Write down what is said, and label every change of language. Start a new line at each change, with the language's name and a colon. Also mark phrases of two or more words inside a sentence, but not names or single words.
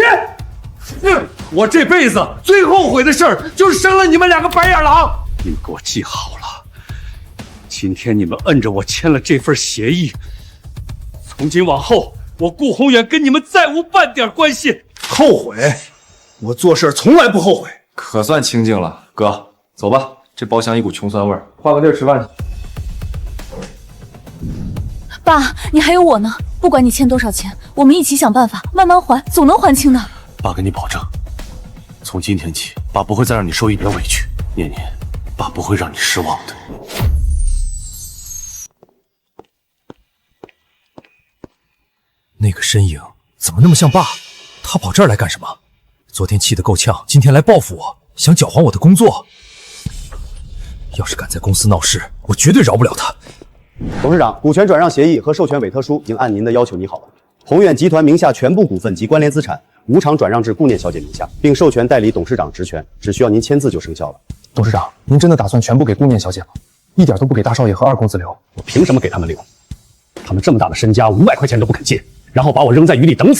Chinese: 我這輩子最後悔的事兒就是生了你們2個白眼狼。你們給我記好了，今天你們摁着我簽了這份協議，從今往後我顧宏遠跟你們再無半點關係。後悔？我做事从来不后悔。可算清静了，哥，走吧，这包厢一股穷酸味儿，换个地儿吃饭去。爸，你还有我呢，不管你欠多少钱，我们一起想办法，慢慢还，总能还清的。爸跟你保证，从今天起，爸不会再让你受一点委屈。念念，爸不会让你失望的。那个身影怎么那么像爸？他跑这儿来干什么？昨天气得够呛，今天来报复我，想搅黄我的工作。要是敢在公司闹事，我绝对饶不了他。董事长，股权转让协議和授權委託書已經按您的要求擬好了。宏遠集團名下全部股份及關聯資產無償轉讓至顧念小姐名下，並授權代理董事長職權，只需要您簽字就生效了。董事長，您真的打算全部給顧念小姐嗎？一點都不給大少爺和二公子留？我憑什麼給他們留？他們這麼大的身家，500塊錢都不肯借，然後把我扔在雨裡等死。